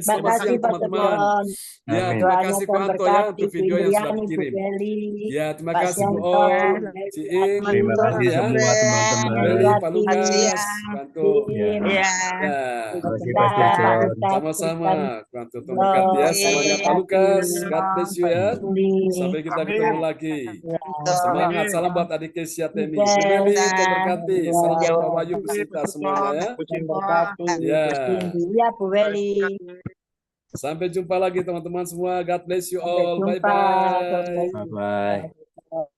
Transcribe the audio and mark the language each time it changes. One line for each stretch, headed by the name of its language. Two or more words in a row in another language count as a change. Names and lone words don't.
Indonesian: Selamat siang teman-teman. Ya, terima kasih Pak Anto ya untuk video yang sudah dikirim. Ya, terima kasih Bu Ong, Ciing, Terima kasih ya. semua teman-teman. Beli, Pak Lukas, Bantu. Ya. Ya. Ya, Terima kasih Pastor John. sama-sama. Bantu memberkati ya semuanya Pak Lukas.
English: God bless you ya.
Indonesian: Sampai kita ketemu lagi. Semangat, salam buat adik Kesia Temi. Bu Meli, memberkati. Salam buat Pak Wahyu, Bu Sita semuanya ya. Ya. Ya, Bu Weli. Sampai jumpa lagi teman-teman semua.
English: God bless you
Indonesian: Sampai all. jumpa. Bye-bye. Bye-bye.